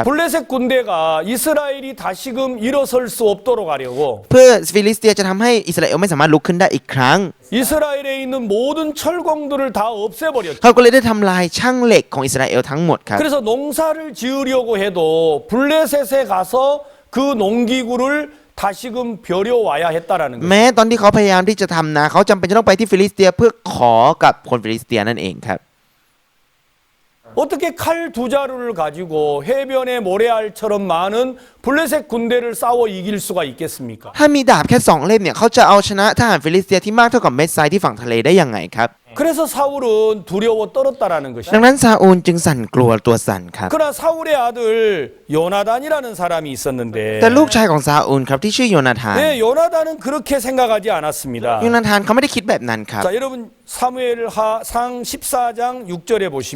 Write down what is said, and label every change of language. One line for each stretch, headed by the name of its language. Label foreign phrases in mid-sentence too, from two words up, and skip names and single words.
Korean: 블레셋 군대가 이스라엘이 다시금 일어설 수 없도록 하려고
Thai: เพื่อฟิลิสเตียจะทำให้อิสราเอลไม่สามารถลุกขึ้นได้อีกครั้ง
Korean: 이스라엘에 있는 모든 철공들을 다 없애버렸죠.
Thai: เขาก็เลยได้ทำลายช่างเหล็กของอิสราเอลทั้งหมดครับ
Korean: 그래서 농사를 지으려고 해도 블레셋에 가서 그 농기구를 다시금 벼려와야 했다라는 거예요.
Thai: แม้ตอนที่เขาพยายามที่จะทำนาเขาจำเป็นจะต้องไปที่ฟิลิสเตียเพื่อขอกับคนฟิลิสเตียนั่นเองครับ
Korean: 어떻게 칼 두 자루를 가지고 해변의 모래알처럼 많은 블레셋 군대를 싸워 이길 수가 있겠습니까?
Thai: ถ้ามีดาบแค่2เล่มเนี่ยเขาจะเอาชนะทหารฟิลิสเตียที่มากเท่ากับเม็ดทรายที่ฝั่งทะเลได้ยังไงครับ
Korean: 그래서 사울은 두려워 떨었다라는 것이죠.
Thai: ดังนั้นซาอูลจึงสั่นกลัวตัวสั่นครับ
Korean: 그러나 사울의 아들 요나단이라는 사람이 있었는데
Thai: แต่ลูกชายของซาอูลครับที่ชื่อโยนาธาน
Korean: 네, 요나단은 그렇게 생각하지 않았습니다.
Thai: โยนาธานเขาไม่ได้คิดแบบนั้นครับ
Korean: 자, 여러분 사무엘상 14장 6절에 보시면